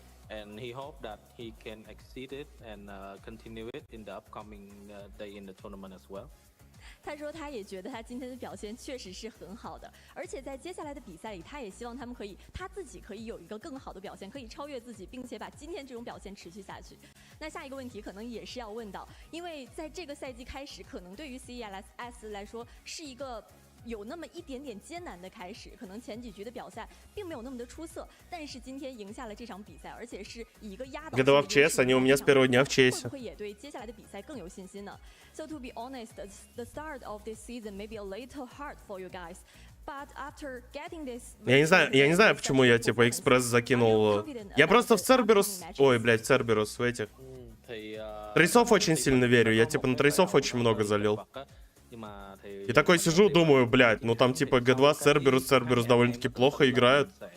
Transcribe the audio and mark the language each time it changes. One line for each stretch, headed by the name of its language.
English: And he hoped that he can exceed it and continue it in the upcoming day in the tournament as well.
Chinese: 他说他也觉得他今天的表现确实是很好的，而且在接下来的比赛里，他也希望他自己可以有一个更好的表现，可以超越自己，并且把今天这种表现持续下去。那下一个问题可能也是要问到，因为在这个赛季开始，可能对于 CES 来说是一个 有那么一点点艰难的开始，可能前几局的表现并没有那么的出色，但是今天赢下了这场比赛，而且是以一个压倒性的优势。
Russian: G2 в ЧС, они у меня с первого дня в ЧС.
Chinese: 会不会也对接下来的比赛更有信心呢？
English: So to be honest, the start of this season may be a little hard for you guys. But after getting this...
Russian: Я не знаю, почему я, типа, экспресс закинул. Я просто в Церберус... Ой, блядь, Церберус, в этих. Трейсов очень сильно верю. Я, типа, на трейсов очень много залил. И такой сижу, думаю, блядь, ну там типа G2, Церберус довольно-таки плохо играют.